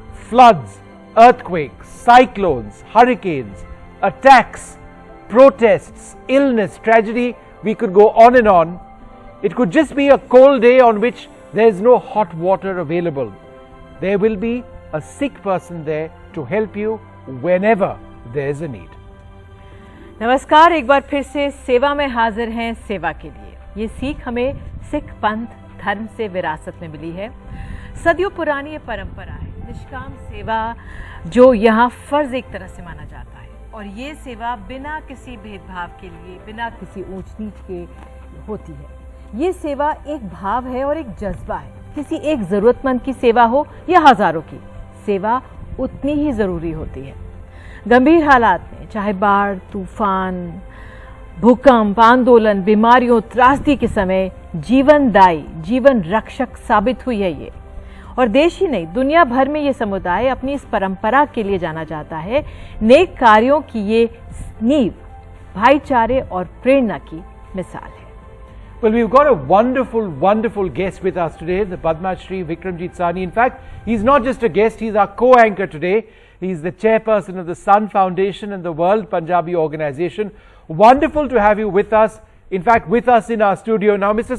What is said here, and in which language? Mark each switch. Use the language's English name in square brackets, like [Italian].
[English] Floods, earthquakes, cyclones, hurricanes, attacks, protests, illness, tragedy, we could go on and on. It could just be a cold day on which there is no hot water available. There will be a Sikh person there to help you whenever there is a need. [Hindi] नमस्कार, एक बार फिर से सेवा में हाजिर हैं सेवा के लिए। ये सीख हमें सिख पंथ धर्म से विरासत में मिली है। सदियों पुरानी ये परंपरा है, निष्काम सेवा जो यहाँ फर्ज एक तरह से माना जाता है, और ये सेवा बिना किसी भेदभाव के लिए, बिना किसी ऊंच नीच के होती है। ये सेवा एक भाव है और एक जज्बा है। किसी एक ज़रूरतमंद की सेवा हो या हज़ारों की, सेवा उतनी ही ज़रूरी होती है। गंभीर हालात में, चाहे बाढ़, तूफान, भूकंप, आंदोलन, बीमारियों, त्रासदी के समय जीवनदायी, जीवन रक्षक साबित हुई है ये। और देश ही नहीं, दुनिया भर में ये समुदाय अपनी इस परंपरा के लिए जाना जाता है। नेक कार्यों की ये नींव भाईचारे और प्रेरणा की मिसाल है। [English] Well, we've got a wonderful, wonderful guest with us today, the Padma Shri Vikramjit Sahni. In fact, he's not just a guest, he's our co-anchor today. He's the chairperson of the Sun Foundation and the World Punjabi Organization. Wonderful to have you with us. In fact, with us in our studio. Now, Mr.